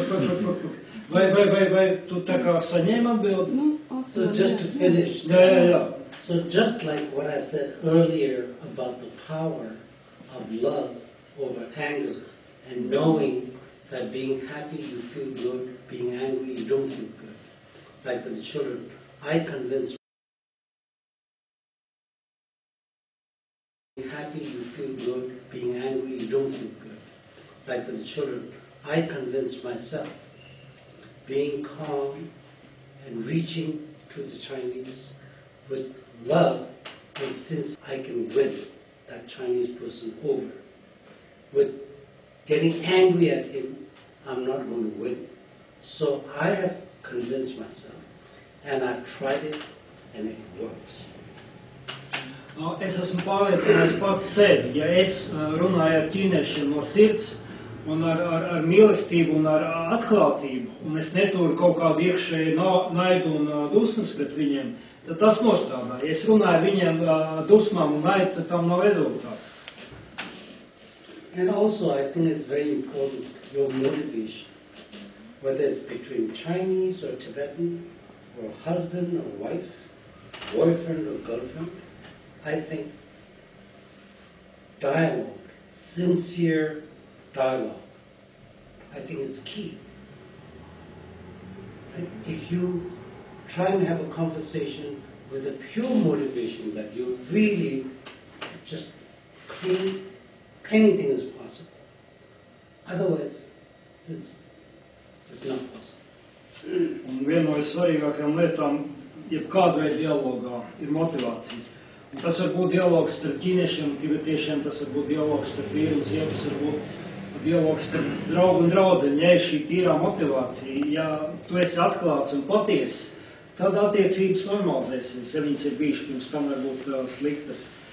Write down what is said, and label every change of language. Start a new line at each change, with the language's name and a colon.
Latvian: Vai tu tā kā saņēmi atbildi?
English: So just to finish,
Latvian: Jā.
English: so just like what I said earlier about the power of love over anger and knowing that being happy you feel good, being angry you don't feel good. Like with the children, I convince being happy you feel good, being angry you don't feel good. Like with the children, I convince myself being calm and reaching to the Chinese with love, and since I can win that Chinese person over, with getting angry at him, I'm not going to win. So I have convinced myself, and I've tried it, and it works.
Latvian: Es esmu pārliecināts pats sevi, ja es runāju ar ķīniešiem no sirds un ar mīlestību un ar atklātību, un es neturu kaut kādu iekšēju naidu un dusmas pret viņiem, tad tas nostrādā. Ja es runāju ar viņiem dusmām un naidu, tad tam nav rezultātu.
English: And also I think it's very important, your motivation, whether it's between Chinese or Tibetan, or husband or wife, boyfriend or girlfriend. I think dialogue, sincere dialogue, I think it's key. Right? If you try and have a conversation with a pure motivation that you really just clean, anything is possible. Otherwise, it's not possible.
Latvian: Un viena no svarīgākajām lietām, jebkāda veida dialogā, ir motivācija. Un tas var būt dialogs starp ķīniešiem un tibetiešiem, tas var būt dialogs starp vīru un sievu, tas var būt dialogs starp draugu un draudzeni. Ja ir šī tīrā motivācija, ja tu esi atklāts un patiesi, tad attiecības normalizēsies, ja viņas ir bijušas pirms tam varbūt sliktas.